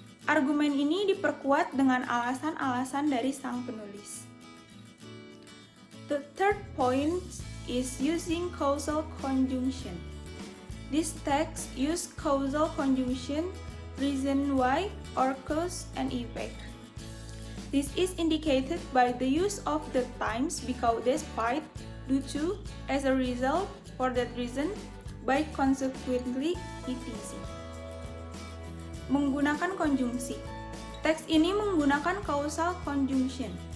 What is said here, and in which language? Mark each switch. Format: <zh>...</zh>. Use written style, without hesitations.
<id>Argumen ini diperkuat dengan alasan-alasan dari sang penulis.</id> <en>The third point is using causal conjunction. This text use causal conjunction, reason why, or cause and effect. This is indicated by the use of the times because despite, due to, as a result, for that reason, by consequently, etc.</en> <id>Menggunakan konjungsi. Teks ini menggunakan causal conjunction.</id>